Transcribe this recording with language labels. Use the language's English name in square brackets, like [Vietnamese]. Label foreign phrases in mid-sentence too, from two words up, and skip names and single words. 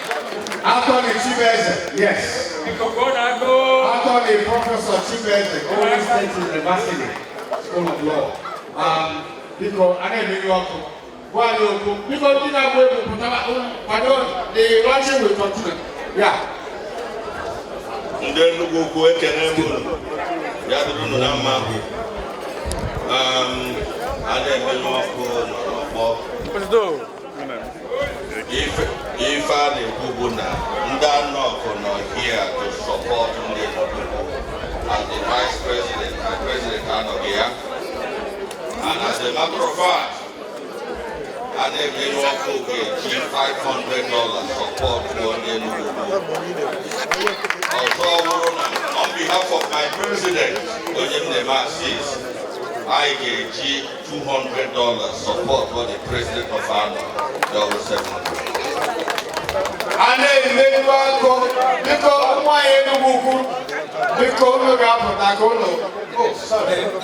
[English] Anthony Chibeze, yes. Anthony Professor Chibeze, Oregon State University, School of Law. Because I need New York. Because you know, the launching will continue. Yeah. [Igbo] Ndị Enugwu Ukwu ekene m unu ya dịrị unu na mma a na-emenye ọkụ n'ọgbọ ife a na-ekwu bụ na ndị anọkụ nọ [English] here to support [Igbo] ndị Enugwu Ukwu [English] as the vice president and president [Igbo] anọghị ya [English] and as a matter of fact [Igbo] a na-emenye ọkụ ga-eji $500 support ndị Enugwu Ukwu. [English] Also, on behalf of my president, I gave $200 support for the president of Anna, Dr. Seven. And then they go because my Enugwu because oh, sorry.